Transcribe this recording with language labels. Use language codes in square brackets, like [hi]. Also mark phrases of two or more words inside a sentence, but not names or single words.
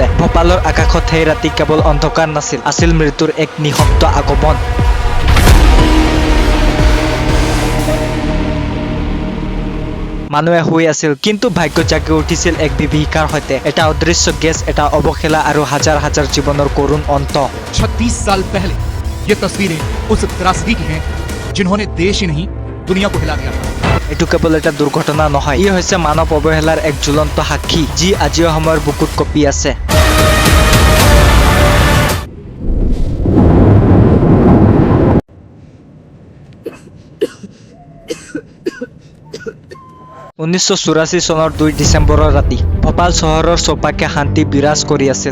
[as] ভোপালৰ আকাশত সেই ৰাতি কেৱল অন্ধকাৰ নাছিল, আছিল মৃত্যুৰ এক নিঃশব্দ আগমন। মানুহে শুই আছিল, কিন্তু ভাগ্য জাগি উঠিছিল এক বিভীষিকাৰ সৈতে। এটা অদৃশ্য গেছ, এটা অৱহেলা আৰু হাজাৰ হাজাৰ জীৱনৰ কৰুণ অন্ত। [hi] 36 साल पहले ये तस्वीरें उस त्रासदी की हैं जिन्होंने देश ही नहीं दुनिया को हिला दिया था। [as] এটো কেৱল এটা দুৰ্ঘটনা নহয়, ই হৈছে মানৱ অৱহেলাৰ এক জ্বলন্ত সাক্ষী, যি আজিও সময়ৰ বুকুত কঁপি আছে। (1984 চনৰ 2 ডিচেম্বৰৰ ৰাতি ভোপাল চহৰৰ চৌপাশে শান্তি বিৰাজ কৰি আছিল।